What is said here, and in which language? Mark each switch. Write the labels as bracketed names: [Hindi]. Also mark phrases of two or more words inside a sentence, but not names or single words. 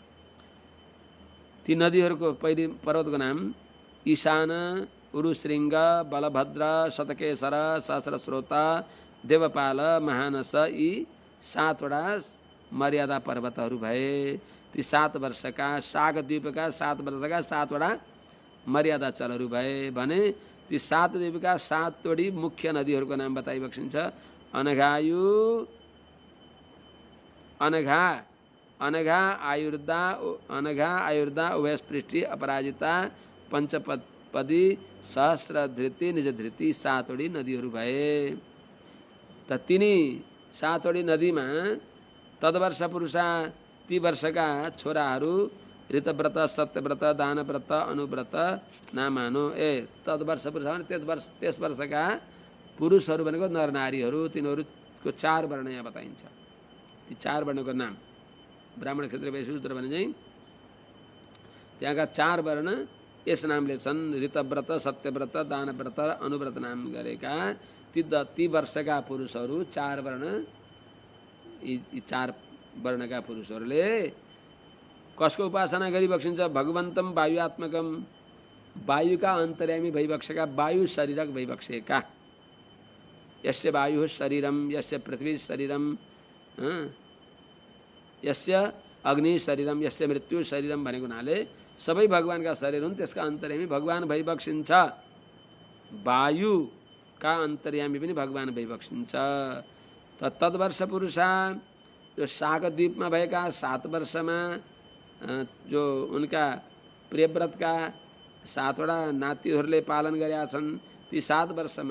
[Nepali] ती नदीहरूको पहिलो पर्वतको नाम ईशान उरुशृङ्ग बलभद्र शतकेशर सहस्रस्रोता देवपाल महानस यी 7 वटा मर्यादा पर्वतहरू भए। ती 7 वर्षका सागरद्वीपका 7 वर्षका 7 वटा मर्यादा चलहरू भए भने ती 7 द्वीपका 7 वटी मुख्य नदीहरूको नाम बताइबक्सिन्छ। अनघायु अनघा आयुर्दा उभयस्पृष्टि अपराजिता पंचपदी सहस्रधृति निज धृति 7 वटी नदीहरू भए। त तिनी 7 वटी नदीमा [Sanskrit] तदवर्ष पुरुषा [Nepali] ती वर्षका छोराहरू ऋतव्रत सत्यव्रत दानव्रत अनुव्रत नामानो। [Sanskrit] तदवर्ष पुरुष [Nepali] भने त्यस वर्षका पुरुषहरू भनेको नरनारीहरू तिनीहरूको 4 वर्ण यहाँ बताइन्छ। ती 4 वर्णको नाम ब्राह्मण क्षेत्रीय वैश्य शूद्र भने चाहिँ त्यहाँका 4 वर्ण यस नामले छन्। ऋतव्रत सत्यव्रत दानव्रत अनुव्रत नाम गरेका ती वर्षका पुरुषहरू 4 वर्ण। यी 4 वर्णका पुरुषहरूले कसको उपासना गरिबक्सिन्छ? [Sanskrit] भगवन्तम वायुआत्मकम, [Nepali] वायुका अन्तर्यामी भइबक्सेका वायु शरीरक भइबक्सेका। [Sanskrit] यस्य वायु शरीरम यस्य पृथ्वी शरीरम यस्य अग्नि शरीरम यस्य मृत्यु शरीरम [Nepali] भनेको हुनाले सबै भगवानका शरीर हुन्। त्यसका अन्तर्यामी भगवान भइबक्सिन्छ। वायुका अन्तर्यामी पनि भगवान भइबक्सिन्छ। [Sanskrit] तदवर्ष पुरुषा [Nepali] जो सागरद्वीपमा भएका 7 वर्षमा जो उनका प्रियव्रतका 7 वटा नातिहरूले पालन गरेका छन् ती 7 वर्षमा